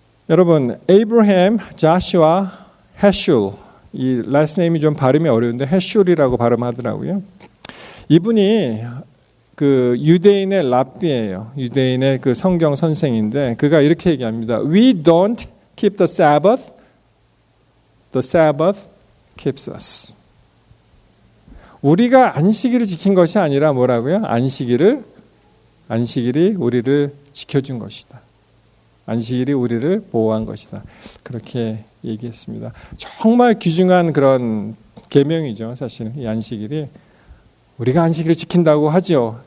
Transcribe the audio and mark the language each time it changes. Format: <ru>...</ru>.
<ko>여러분, 에이브라함, 자슈아, 헤슐 이 라스트 네임이 좀 발음이 어려운데 헤슐이라고 발음하더라고요. 이분이 그 유대인의 랍비예요. 유대인의 그 성경 선생인데 그가 이렇게 얘기합니다.</ko> <en>We don't keep the Sabbath. The Sabbath keeps us.</en> <ko>우리가 안식일을 지킨 것이 아니라 뭐라고요? 안식일이 우리를 지켜준 것이다. 안식일이 우리를 보호한 것이다. 그렇게 얘기했습니다. 정말 귀중한 그런 계명이죠. 사실은 이 안식일이 우리가 안식일을 지킨다고 하죠.</ko>